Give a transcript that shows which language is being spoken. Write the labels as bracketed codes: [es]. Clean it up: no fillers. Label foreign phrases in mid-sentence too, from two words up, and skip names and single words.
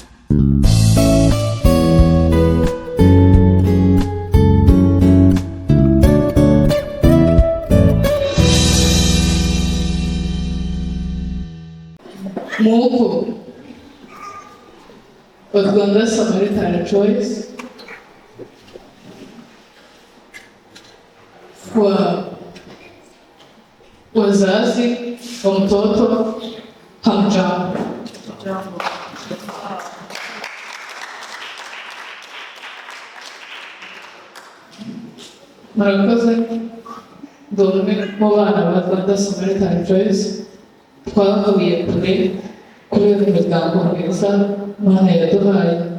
[sw] Moko wa Rwanda Samaritan Choice kwa wazazi wa mtoto hamjambo. [rw] Murakoze. Ndi umwe mu bana ba Rwanda Samaritan Choice twavuye kure kubera imigambo myiza Imana yaduhaye.